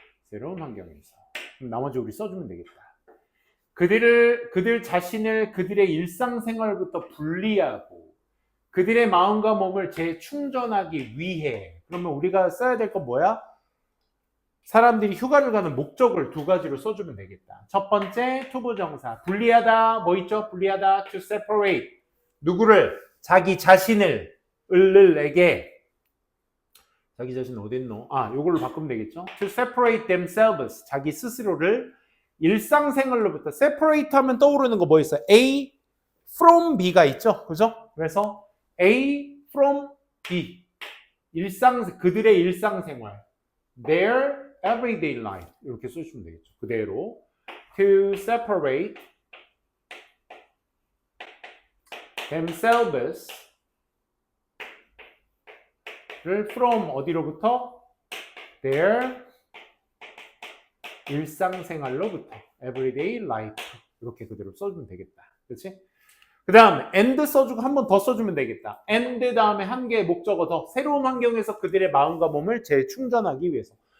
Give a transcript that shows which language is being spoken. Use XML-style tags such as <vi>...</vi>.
<ko>새로운 환경에서. 그럼 나머지 우리 써주면 되겠다. 그들 자신을 그들의 일상생활부터 분리하고 그들의 마음과 몸을 재충전하기 위해. 그러면 우리가 써야 될 건 뭐야? 사람들이 휴가를 가는 목적을 2가지로 써주면 되겠다. 첫 번째, 투부정사. 분리하다, 뭐 있죠?</ko> <en>분리하다, to separate.</en> <ko>누구를? 자기 자신을, 을에게. 자기 자신 어딨노? 요걸로 바꾸면 되겠죠?</ko> <en>To separate themselves.</en> <ko>자기 스스로를 일상생활로부터. separate 하면 떠오르는 거 뭐 있어요?</ko> <en>A from B가</en> <ko>있죠? 그죠? 그래서</ko> <en>A from B.</en> <ko>그들의 일상생활.</ko> <en>Their everyday life.</en> <ko>이렇게 쓰시면 되겠죠. 그대로.</ko> <en>To separate themselves 를 from</en> <ko>어디로부터? Their 일상생활로부터.</ko> <en>Everyday life.</en> <ko>이렇게 그대로 써주면 되겠다. 그렇지? 그 다음 and 써주고 한 번 더 써주면 되겠다. and 다음에 한 개의 목적어 더. 새로운 환경에서 그들의 마음과 몸을 재충전하기 위해서.</ko>